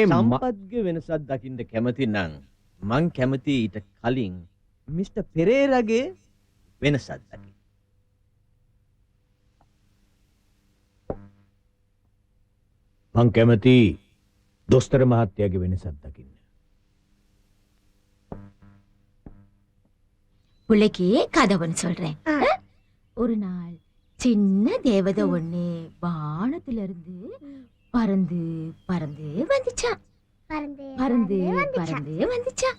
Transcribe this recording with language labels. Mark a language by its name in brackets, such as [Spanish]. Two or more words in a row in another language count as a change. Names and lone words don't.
[Sinhala] සම්පත්ගේ වෙනසක් දකින්න කැමති නම් මං කැමති ඊට කලින් මිස්ටර් පෙරේරාගේ වෙනසක් දකින්න. මං කැමති දොස්තර මහත්තයාගේ වෙනසක් දකින්න. [Tamil] புள்ளைக்கு கதை ஒன்று சொல்றேன். ஒரு நாள் சின்ன தேவதை ஒண்ணு வானத்திலிருந்து பறந்து பறந்து வந்துச்சான். பறந்து பறந்து வந்துச்சான்.